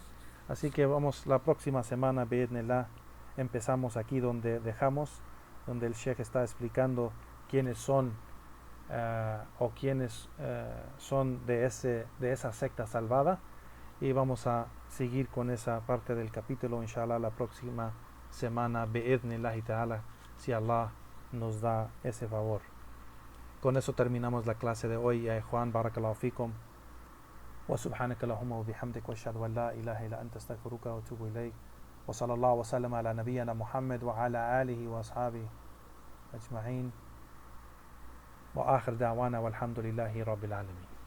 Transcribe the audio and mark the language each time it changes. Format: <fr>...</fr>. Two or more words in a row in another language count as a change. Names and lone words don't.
<es>Así que vamos la próxima semana, bi'idhnillah, empezamos aquí donde dejamos, donde el Sheikh está explicando quiénes son o quiénes son de esa secta salvada, y vamos a seguir con esa parte del capítulo, inshallah, la próxima semana,</es> <ar>بإذن الله تعالى,</ar> <es>si Allah nos da ese favor. Con eso terminamos la clase de hoy, ya Juan,</es> <ar>بارك الله فيكم. وسبحانك اللهم وبحمدك وأشهد أن لا إله إلا أنت أستغفرك وأتوب إليك. وصلى الله وسلم على نبينا محمد وعلى آله وأصحابه أجمعين وآخر دعوانا والحمد لله رب العالمين.</ar>